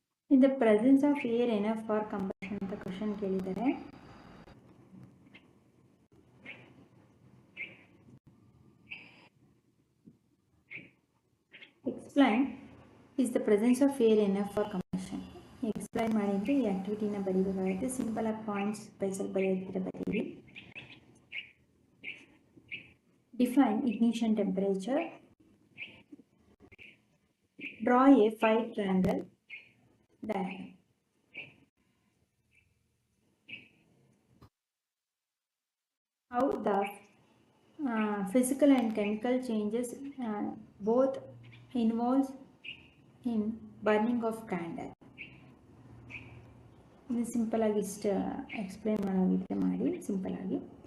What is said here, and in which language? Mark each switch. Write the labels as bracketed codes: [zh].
[en] In the presence of air enough for combustion [kn] ಅಂತ question ಕೇಳಿದ್ದಾರೆ. [en] Explain, is the presence of air enough for combustion? [kn] Explain ಮಾಡಿದರೆ ಈ ಆಕ್ಟಿವಿಟಿನ ಬರೀಬೇಕಾಗುತ್ತೆ. Simple ಆಗಿ points by ಸ್ವಲ್ಪ ಬರೀರಿ. [en] Define ignition temperature. Draw a 5 triangle diagram. How the physical and chemical changes both involves in burning of candle. [kn] ಇದು simple ಆಗಿ ಇಷ್ಟು explain ಮಾಡೋದಿದ್ರೆ ಮಾಡಿ simple ಆಗಿ.